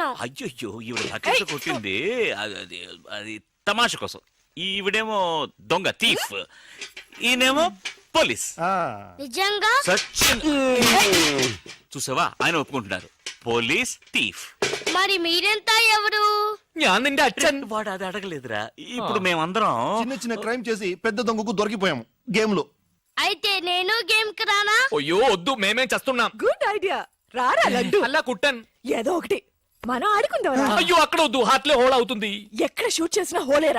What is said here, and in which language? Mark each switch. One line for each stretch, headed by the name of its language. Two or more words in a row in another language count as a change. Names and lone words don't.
Telugu: అయ్యో, ఈవిడ బకెట్ కొట్టింది అది తమాష కోసం. ఈవిడేమో దొంగ, థీఫ్. ఈయనేమో పోలీస్. నిజంగా? సచిన్ చూసావా, ఆయన ఒప్పుకుంటున్నారు.
English: police, thief.
Telugu: మరి మీరెంత ఎవరు?
Malayalam: ഞാൻ നിന്റെ അച്ഛൻ.
Telugu: వాడు అది అడగలేదురా. ఇప్పుడు మేమందరం చిన్న చిన్న క్రైమ్ చేసి పెద్ద దొంగకు దొరికిపోయాము గేమ్ లో. అయితే నేను గేమ్ కి రానా? అయ్యో వద్దు, మేమేం చేస్తున్నాం.
English: good idea.
Telugu: రారా లడ్డు. అలా కుట్టాను. ఏదో ఒకటి మనం ఆడుకుందాం. అయ్యో అక్కడ వద్దు, హార్ట్ లో హోల్ అవుతుంది. ఎక్కడ షూట్ చేసినా హోలేరా.